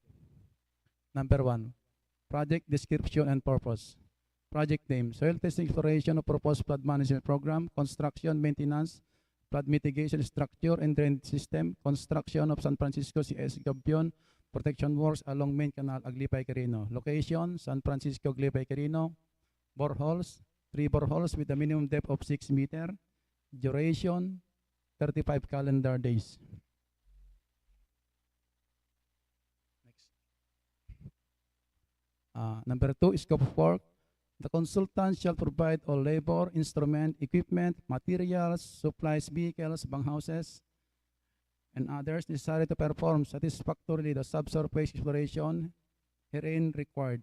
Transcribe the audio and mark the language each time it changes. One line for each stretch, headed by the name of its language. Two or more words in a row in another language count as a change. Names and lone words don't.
English: Number 1, project description and purpose. Project name, soil testing exploration of proposed flood management program, construction, maintenance, flood mitigation structure and drainage system, construction of San Francisco CS Gabion, protection works along main canal, Aglipay, Quirino. Location, San Francisco, Aglipay, Quirino. Boreholes, 3 boreholes with a minimum depth of 6 meter. Duration, 35 calendar days. Next. Number 2, scope of work. The consultant shall provide all labor, instrument, equipment, materials, supplies, vehicles, banghouses, and others necessary to perform satisfactorily the subsurface exploration herein required.